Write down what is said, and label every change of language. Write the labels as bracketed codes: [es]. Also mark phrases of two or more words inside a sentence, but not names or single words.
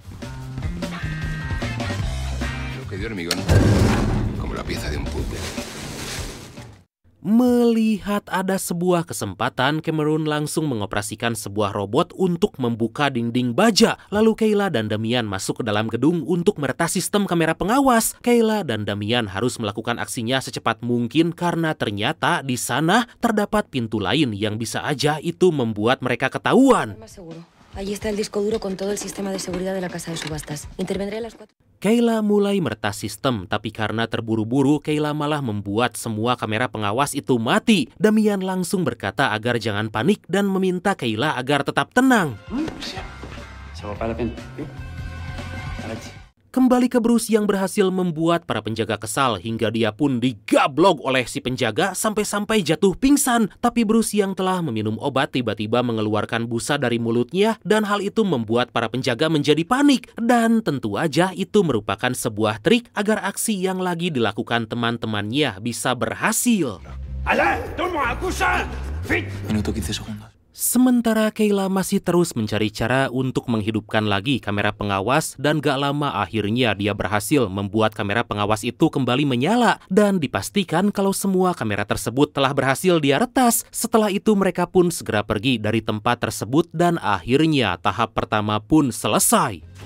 [id] Melihat ada sebuah kesempatan, Cameron langsung mengoperasikan sebuah robot untuk membuka dinding baja. Lalu Kayla dan Damian masuk ke dalam gedung untuk meretas sistem kamera pengawas. Kayla dan Damian harus melakukan aksinya secepat mungkin karena ternyata di sana terdapat pintu lain yang bisa aja itu membuat mereka ketahuan. [es] Allí está el disco duro con todo el sistema de seguridad de la casa de subastas. Intervendré a las 4. [id] Kayla mulai meretas sistem, tapi karena terburu-buru, Kayla malah membuat semua kamera pengawas itu mati. Damian langsung berkata agar jangan panik dan meminta Kayla agar tetap tenang. Kembali ke Bruce yang berhasil membuat para penjaga kesal hingga dia pun digablok oleh si penjaga sampai-sampai jatuh pingsan. Tapi Bruce yang telah meminum obat tiba-tiba mengeluarkan busa dari mulutnya dan hal itu membuat para penjaga menjadi panik. Dan tentu aja itu merupakan sebuah trik agar aksi yang lagi dilakukan teman-temannya bisa berhasil. [es] Minuto 15 segundos. [id] Sementara Kayla masih terus mencari cara untuk menghidupkan lagi kamera pengawas dan gak lama akhirnya dia berhasil membuat kamera pengawas itu kembali menyala dan dipastikan kalau semua kamera tersebut telah berhasil dia retas. Setelah itu mereka pun segera pergi dari tempat tersebut dan akhirnya tahap pertama pun selesai.